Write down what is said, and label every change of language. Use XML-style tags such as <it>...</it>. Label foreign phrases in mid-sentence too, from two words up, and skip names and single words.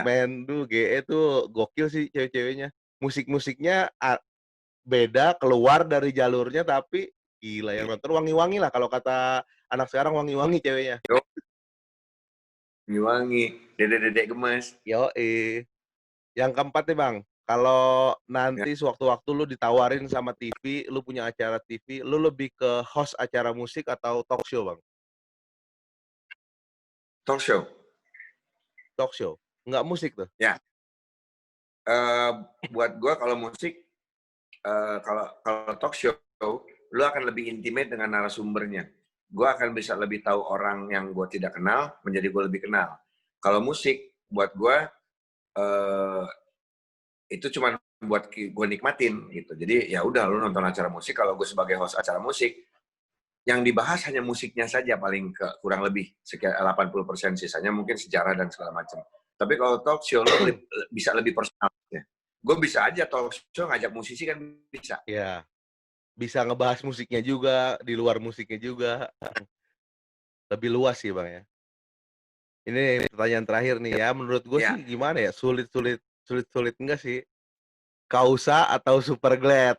<id>Batman, tuh GE tuh gokil sih cewek-ceweknya. Musik-musiknya beda, keluar dari jalurnya, tapi gila yang nonton wangi-wangi lah kalau kata anak sekarang wangi-wangi ceweknya. yo, Wangi, dedek-dedek gemes. Yoi. Yang keempat nih Bang, kalau Ya, nanti sewaktu-waktu lu ditawarin sama TV, lu punya acara TV, lu lebih ke host acara musik atau</id> <en>talk show</en> <id>Bang?</id> <en>talk show. Talk show?</en> <id>Nggak musik tuh? Ya, eh, buat gue kalau musik, kalau kalau</id> <en>talk show,</en> <id>lu akan lebih intimate dengan narasumbernya. Gue akan bisa lebih tahu orang yang gue tidak kenal menjadi gue lebih kenal. Kalau musik, buat gue eh, itu cuma buat gue nikmatin gitu. Jadi ya udah lu nonton acara musik. Kalau gue sebagai host acara musik, yang dibahas hanya musiknya saja paling kurang lebih sekitar 80%, sisanya mungkin sejarah dan segala macam. Tapi kalau</id> <en>talk show</en> <id>lo bisa lebih personal ya. Gue bisa aja</id> <en>talk show</en> <id>ngajak musisi kan bisa. Ya, bisa ngebahas musiknya juga, di luar musiknya juga. Lebih luas sih Bang ya. Ini pertanyaan terakhir nih ya, menurut gue Ya. sih gimana ya, sulit enggak sih, Kausa atau Superglad?</id>